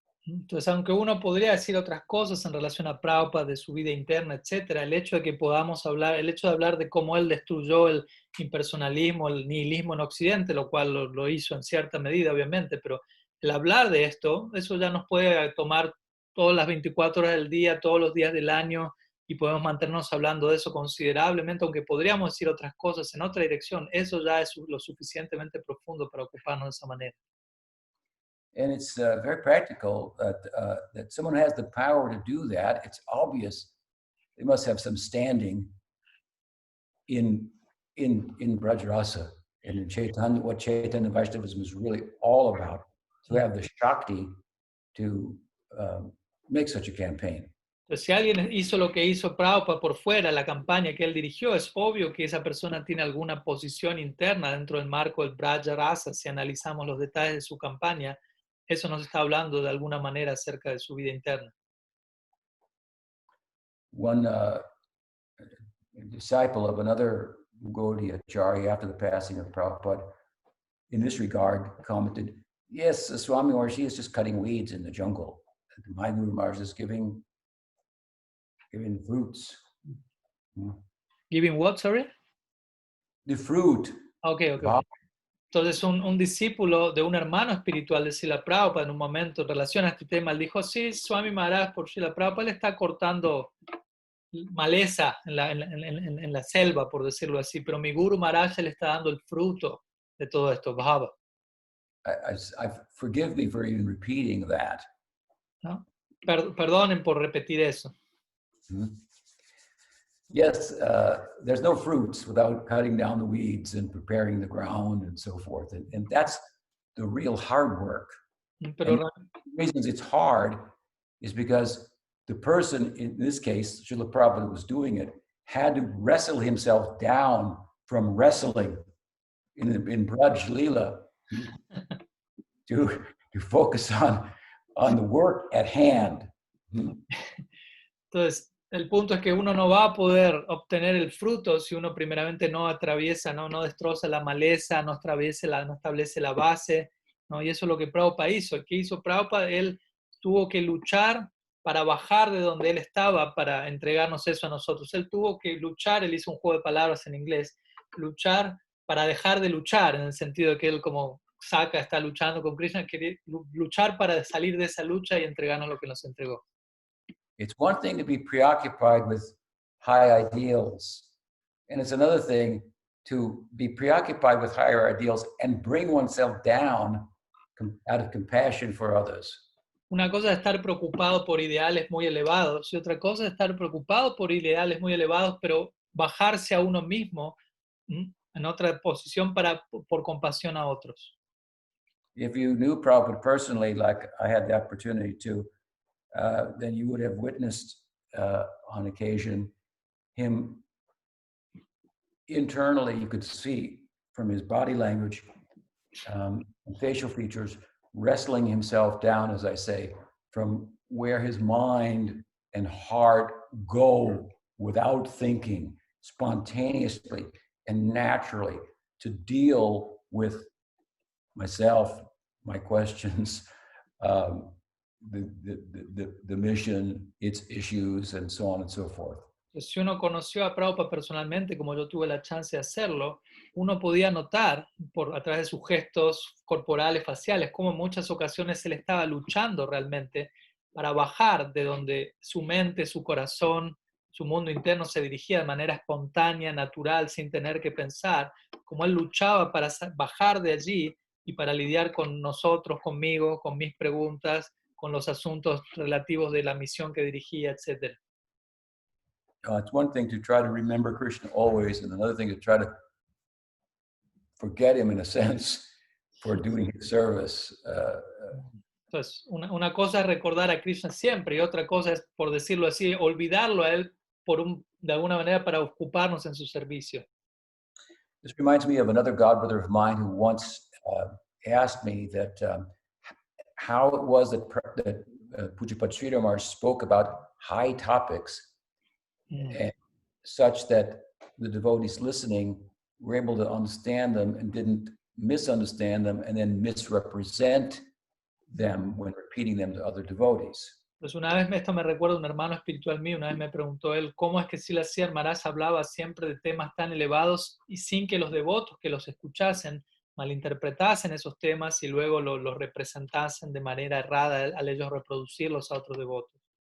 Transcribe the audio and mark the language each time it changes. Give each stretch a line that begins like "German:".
Spanish: Entonces, aunque uno podría decir otras cosas en relación a Prabhupada, de su vida interna, etcétera, el hecho de hablar de cómo él destruyó el impersonalismo, el nihilismo en Occidente, lo cual lo hizo en cierta medida, obviamente, pero el hablar de esto, eso ya nos puede tomar todas las 24 horas del día, todos los días del año, y podemos mantenernos hablando de eso considerablemente, aunque podríamos decir otras cosas en otra dirección. Eso ya es lo suficientemente profundo para ocuparnos de esa manera.
English: And it's very practical that someone has the power to do that. It's obvious they must have some standing in Brajarasa and in Chaitanya, what Chaitanya Vaishnavism is really all about. To have the Shakti to make such a campaign.
Spanish: Entonces, si alguien hizo lo que hizo Prabhupada por fuera, la campaña que él dirigió, es obvio que esa persona tiene alguna posición interna dentro del marco del Brajarasa. Si analizamos los detalles de su campaña, eso nos está hablando de alguna manera acerca de su vida interna.
English: One disciple of another Gaudiya Acharya after the passing of Prabhupada, in this regard, commented, yes, Swami Maharaj is just cutting weeds in the jungle. My Guru Maharaj is giving fruits. Giving what, sorry? The fruit. Okay.
Spanish: Entonces un discípulo de un hermano espiritual de Srila Prabhupada en un momento en relación a este tema, él dijo, sí, Swami Maharaj por Srila Prabhupada le está cortando maleza en la selva, por decirlo así, pero mi Guru Maharaj le está dando el fruto de todo esto, bhava.
English: Forgive me for even repeating that.
Spanish: ¿No? Perdonen por repetir eso. Mm-hmm.
English: Yes, there's no fruits without cutting down the weeds and preparing the ground and so forth. And that's the real hard work.
Spanish: Pero
English: And the reasons it's hard is because the person, in this case, Srila Prabhupada was doing it, had to wrestle himself down from wrestling in Braj Leela to focus on the work at hand.
Spanish: Entonces, el punto es que uno no va a poder obtener el fruto si uno primeramente no atraviesa, no destroza la maleza, no establece la base, ¿no? Y eso es lo que Prabhupada hizo. ¿Qué hizo Prabhupada? Él tuvo que luchar para bajar de donde él estaba, para entregarnos eso a nosotros. Él tuvo que luchar, él hizo un juego de palabras en inglés, luchar para dejar de luchar, en el sentido de que él como Saka está luchando con Krishna, quería luchar para salir de esa lucha y entregarnos lo que nos entregó.
English: It's one thing to be preoccupied with high ideals, and it's another thing to be preoccupied with higher ideals and bring oneself down out of compassion for others.
Spanish: Una cosa es estar preocupado por ideales muy elevados y otra cosa es estar preocupado por ideales muy elevados, pero bajarse a uno mismo en otra posición por compasión a otros.
English: If you knew Prabhupada personally, like I had the opportunity to, then you would have witnessed on occasion him internally, you could see from his body language and facial features, wrestling himself down, as I say, from where his mind and heart go without thinking, spontaneously and naturally, to deal with myself, my questions, the mission, its issues, and so on and so forth.
Spanish: Si uno conoció a Prabhupada personalmente, como yo tuve la chance de hacerlo, uno podía notar a través de sus gestos corporales, faciales, cómo en muchas ocasiones él estaba luchando realmente para bajar de donde su mente, su corazón, su mundo interno se dirigía de manera espontánea, natural, sin tener que pensar, como él luchaba para bajar de allí y para lidiar con nosotros, conmigo, con mis preguntas, con los asuntos relativos de la misión que dirigía, etc.
English: It's one thing to try to remember Krishna always, and another thing to try to forget him in a sense for doing his service.
Spanish: Entonces, una cosa es recordar a Krishna siempre y otra cosa es, por decirlo así, olvidarlo a él de alguna manera para ocuparnos en su servicio.
English: This reminds me of another godbrother of mine who once asked me that how it was that Pujapad Sridhar Maharaj spoke about high topics and such that the devotees listening were able to understand them and didn't misunderstand them and then misrepresent them when repeating them to other devotees.
Spanish: Pues una vez esto me recuerda a un hermano espiritual mío, una vez me preguntó él cómo es que Srila Maharaj hablaba siempre de temas tan elevados y sin que los devotos que los escuchasen malinterpretasen esos temas y luego los representasen de manera errada al ellos reproducirlos a otros devotos.